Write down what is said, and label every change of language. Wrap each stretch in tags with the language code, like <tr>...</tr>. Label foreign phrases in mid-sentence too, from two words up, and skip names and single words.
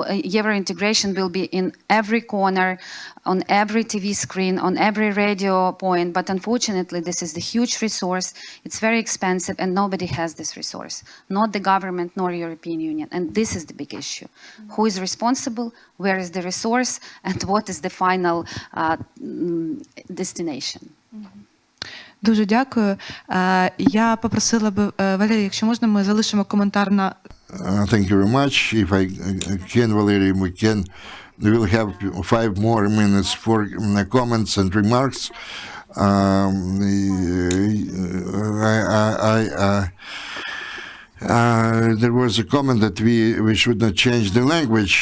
<en>Euro integration will be in every corner, on every TV screen, on every radio point, but unfortunately this is the huge resource. It's very expensive and nobody has this resource, not the government nor European Union, and this is the big issue. Who is responsible, where is the resource, and what is the final destination?</en> <uk>Дуже дякую. Я попросила би, Валерій, якщо можна, ми залишимо коментар на...</uk> <en>Thank you very much. If I can, Valeriy, we will have 5 more minutes for comments and remarks. There was a comment that we should not change the language.</en>